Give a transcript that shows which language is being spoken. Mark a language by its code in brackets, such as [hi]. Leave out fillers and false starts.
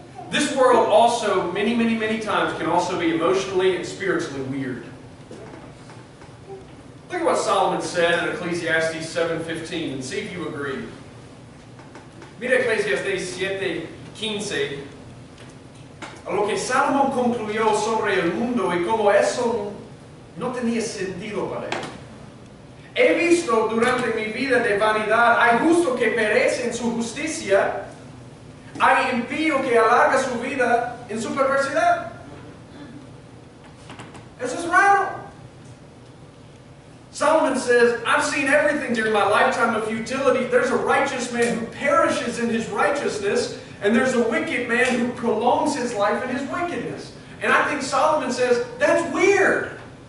[en] This world also, many times, can also be emotionally and spiritually weird. Look at what Solomon said in Ecclesiastes 7:15 and see if you agree. [es] Mira Ecclesiastes 7:15. A lo que Salomón concluyó sobre el mundo y cómo eso no tenía sentido para él. He visto durante mi vida de vanidad, hay justo que perece en su justicia, hay impío que alarga su vida en su perversidad. Eso es raro. [en] Solomon says, I've seen everything during my lifetime of futility. There's a righteous man who perishes in his righteousness, and there's a wicked man who prolongs his life in his wickedness. And I think Solomon says, that's weird.